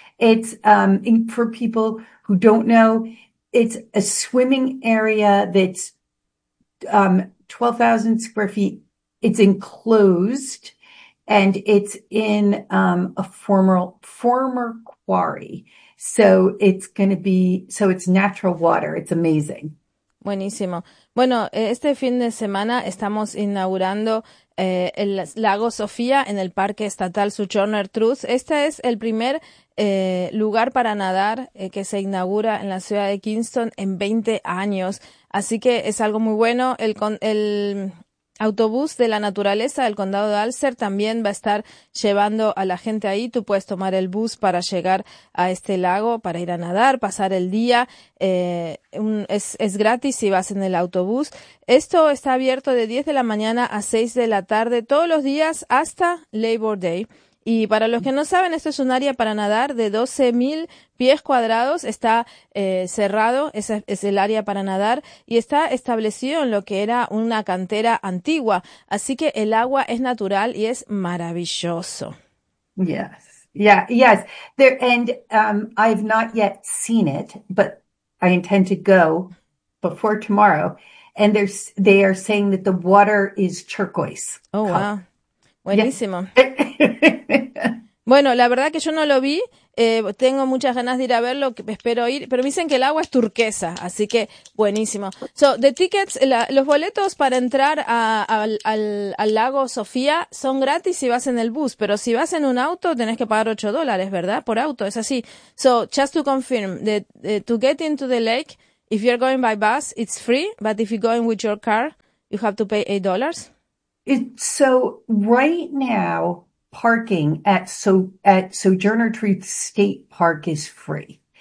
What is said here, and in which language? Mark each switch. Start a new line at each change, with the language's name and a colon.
English: It's for people who don't know, it's a swimming area that's 12,000 square feet. It's enclosed. And it's in a former quarry. So it's going to be, so it's natural water. It's amazing.
Spanish: Buenísimo. Bueno, este fin de semana estamos inaugurando el Lago Sofía en el Parque Estatal Sojourner Truth. Este es el primer lugar para nadar que se inaugura en la ciudad de Kingston en 20 años. Así que es algo muy bueno. El autobús de la naturaleza del condado de Alster también va a estar llevando a la gente ahí. Tú puedes tomar el bus para llegar a este lago, para ir a nadar, pasar el día. Es gratis si vas en el autobús. Esto está abierto de 10 de la mañana a 6 de la tarde todos los días hasta Labor Day. Y para los que no saben, esto es un área para nadar de 12.000 pies cuadrados. Está cerrado, es el área para nadar, y está establecido en lo que era una cantera antigua. Así que el agua es natural y es maravilloso.
English: Yes, yeah, yes. There, and I've not yet seen it, but I intend to go before tomorrow. And they are saying that the water is turquoise. Oh, wow.
Spanish: Buenísimo. Bueno, la verdad que yo no lo vi, tengo muchas ganas de ir a verlo, espero ir, pero me dicen que el agua es turquesa, así que buenísimo.
English: So, the tickets,
Spanish: los boletos para entrar al lago Sofía son gratis si vas en el bus, pero si vas en un auto tenés que pagar $8, ¿verdad? Por auto, es así.
English: So, just to confirm, to get into the lake, if you're going by bus, it's free, but if you're going with your car, you have to pay $8. So right now, parking at Sojourner Truth State Park is free.